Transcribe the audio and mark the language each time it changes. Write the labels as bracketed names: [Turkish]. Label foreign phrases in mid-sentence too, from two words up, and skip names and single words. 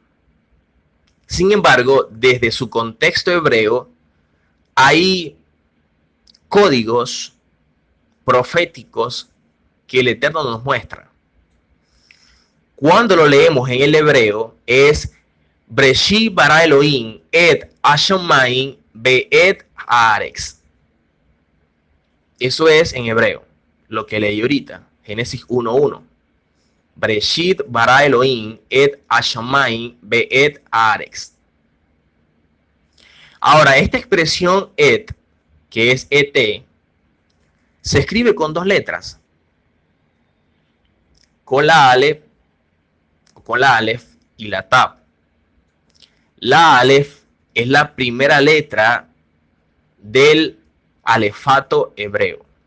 [Spanish] Sin embargo, desde su contexto hebreo, hay códigos proféticos que el Eterno nos muestra. Cuando lo leemos en el hebreo, es [Hebrew] בראשית ברא אלוהים את השמים ואת הארץ. [Spanish] Eso es en hebreo, lo que leí ahorita, Génesis 1:1. [Hebrew] בראשית ברא אלוהים את השמים ואת הארץ. [Spanish] Ahora, esta expresión et, que es et, se escribe con 2 letras. Con la alef y la tab. La alef es la primera letra del alefato hebreo.